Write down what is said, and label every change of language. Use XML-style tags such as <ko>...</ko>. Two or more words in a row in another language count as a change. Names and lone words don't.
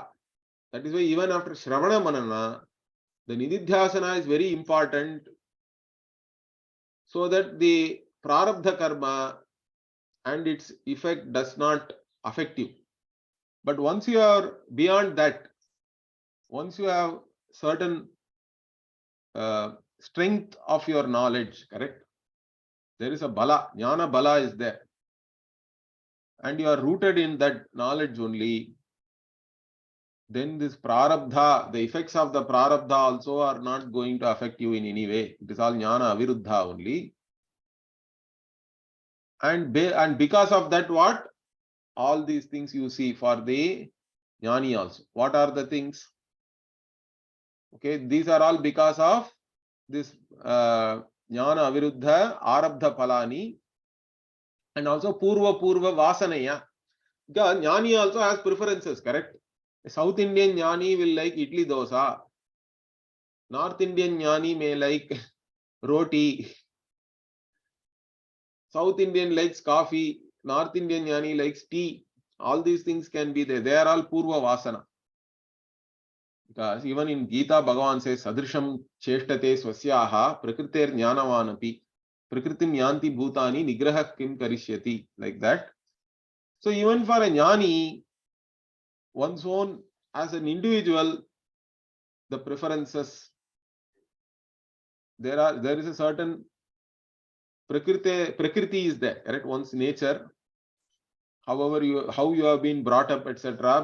<en>That is why even after</en> <sa>श्रवण मनन,</sa> <en>the Nididhyasana is very important, so that the</en> <sa>प्रारब्ध कर्म</sa> <en>and its effect does not affect you. But once you are beyond that, once you have certain strength of your knowledge, correct? There is a bala,</en> <sa>ज्ञान बल</sa> <en>is there. And you are rooted in that knowledge only, then this prarabdha, the effects of the prarabdha also are not going to affect you in any way. It is all</en> <sa>ज्ञान अविरुद्ध</sa> <en>only. And because of that, what? All these things you see for the jnani also. What are the things? Okay, these are all because of this</en> <sa>ज्ञान अविरुद्ध आरब्ध फलानि,</sa> <en>and also</en> <sa>पूर्व वासनया.</sa> <en>Jnani also has preferences, correct? South Indian jnani will like idli dosa. North Indian jnani may like roti. South Indian likes coffee. North Indian jnani likes tea. All these things can be there. They are all</en> <sa>पूर्व वासना.</sa> <en>Because even in Gita, Bhagavan says,</en> <sa>सदृशं चेष्टते स्वस्याः प्रकृतेर् ज्ञानवानपि प्रकृतिं यान्ति भूतानि निग्रह किं करिष्यति.</sa> <en>Like that. So even for a jnani, one's own, as an individual, the preferences, there is a certain prakriti is there, correct? One's nature, however how you have been brought up, etc.</en>